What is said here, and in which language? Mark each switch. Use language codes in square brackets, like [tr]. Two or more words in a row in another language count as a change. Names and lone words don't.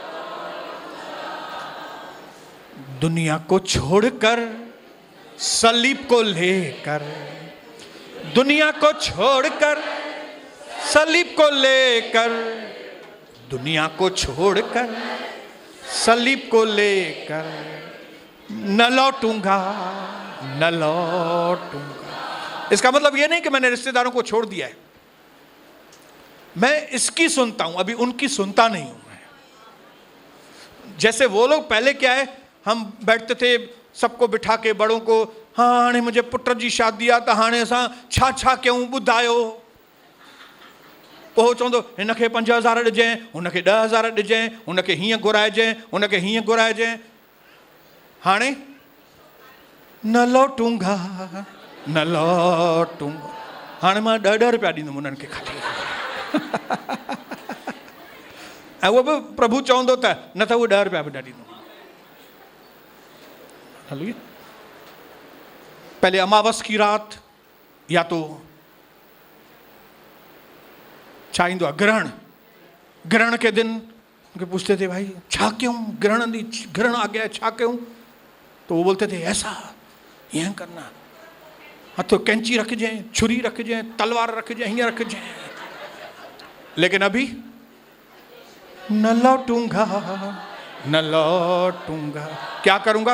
[hi] दुनिया को छोड़कर सलीब को लेकर, दुनिया को छोड़कर सलीब को लेकर, दुनिया को छोड़कर सलीब को लेकर न लौटूंगा, न लौटूंगा। इसका मतलब यह नहीं कि मैंने रिश्तेदारों को छोड़ दिया है, मैं इसकी सुनता हूं, अभी उनकी सुनता नहीं हूं मैं। जैसे वो लोग पहले क्या है, हम बैठते थे सबको बिठा के बड़ों को, हाँ [sd] हाणे मुझे पुत्र जी शादी आहे त हाणे असां छा छा कयूं ॿुधायो। पोइ चवंदो हिनखे 5,000 ॾिजांइ, हुनखे 10,000 ॾिजांइ, हुनखे हीअं घुराइजांइ, हुनखे हीअं घुराइजांइ। [hi] हाणे न लौटूंगा, न लौटूंगा। [sd] हाणे मां 10 रुपया ॾींदुमि उन्हनि खे खाली। ऐं उहो बि प्रभु चवंदो त न त उहो 10 रुपया बि न ॾींदो। [hi] हलो, पहले अमावस की रात या तो [sd] छा ईंदो आहे [hi] ग्रहण, ग्रहण के दिन उनके पूछते थे, भाई छा क्यों, ग्रहण आ गया, छा क्यों? तो वो बोलते थे ऐसा यह करना, हाँ तो कैंची रख जाए, छुरी रख जाए, तलवार रख जाए, यहाँ रख जाए। लेकिन अभी न लौटूंगा, न लौटूंगा, क्या करूंगा?